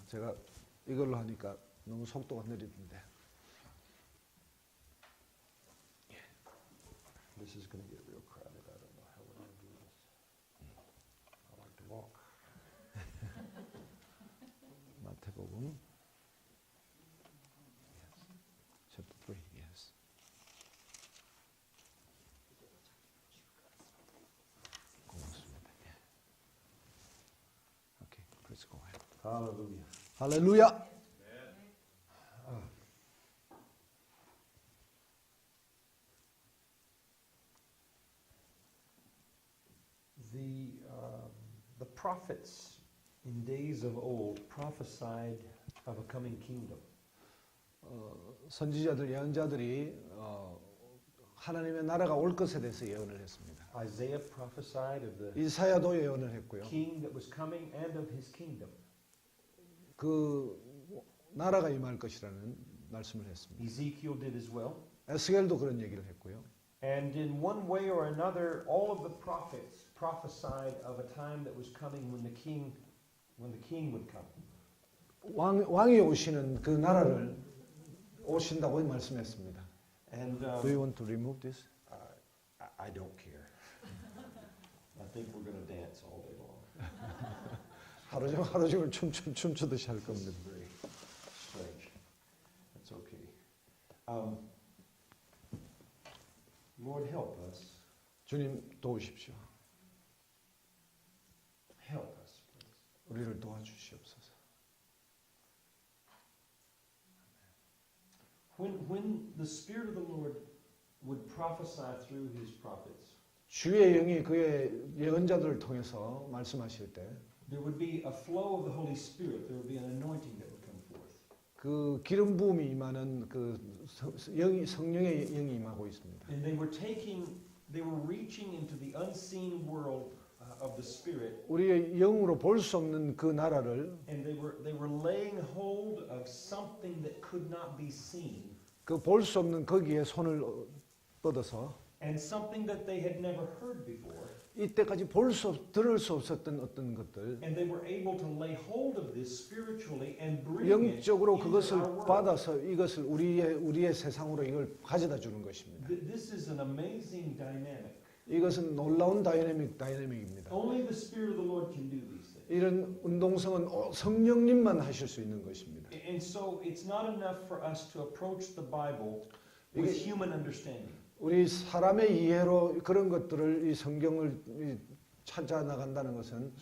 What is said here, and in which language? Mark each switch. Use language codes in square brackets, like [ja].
[ko] 제가 이걸로 하니까 너무 속도가 느리던데. [en] This is going to get real crowded. I don't know how we're going to do this. I like to walk. [ko] 마태복음 [en] chapter 3. Yes. [ko] 고맙습니다. [en] Okay, please go ahead. Hallelujah. [ko] 할렐루야. [en] The prophets in days of old prophesied of a coming kingdom. [ko] 선지자들 예언자들이 하나님의 나라가 올 것에 대해서 예언을 했습니다. [en] Isaiah prophesied of the [ko] 이사야도 예언을 했고요. [en] king that was coming and of his kingdom. [ko] 그 나라가 임할 것이라는 말씀을 했습니다. [en] Ezekiel did as well. [ko] 에스겔도 그런 얘기를 했고요. [en] And in one way or another, all of the prophets prophesied of a time that was coming when the king would come. [ko] 왕이 오시는 그 나라를 오신다고 말씀했습니다. [en] And Do you want to remove this? I don't care. I think we're going to dance all day long. [ko] 하루 종일 춤추듯이 할 [en] This [ko] 겁니다. [en] is very strange. That's okay. Lord, help us. [ko] 주님 도우십시오. [en] Help us, please. [ko] 우리를 도와주시옵소서. [en] When the Spirit of the Lord would prophesy through His prophets, [ko] 주의 영이 그의 예언자들을 통해서 말씀하실 때 [en] there would be a flow of the Holy Spirit. There would be an anointing that would come forth. [ko] 그 기름 부음이 임하는 그 성령의 영이 임하고 있습니다. [en] And they were reaching into the unseen world of the Spirit. [ko] 우리의 영으로 볼 수 없는 그 나라를 [en] And they were laying hold of something that could not be seen. [ko] 그 볼 수 없는 거기에 손을 뻗어서 [en] And something that they had never heard before. [ko] 이때까지 들을 수 없었던 어떤 것들 [en] And they were able to lay hold of this spiritually and bring it [ko] 영적으로 [en] into [ko] 그것을 [en] our world. [ko] 받아서 이것을 우리의 세상으로 이걸 가져다 주는 것입니다. [en] This is an amazing dynamic. [ko] 이것은 놀라운 다이내믹입니다. [en] Only the Spirit of the Lord can do these things. [ko] 이런 운동성은 성령님만 하실 수 있는 것입니다. [en] And so it's not enough for us to approach the Bible with human understanding. [ko] 우리 사람의 이해로 그런 것들을 이 성경을 찾아 나간다는 것은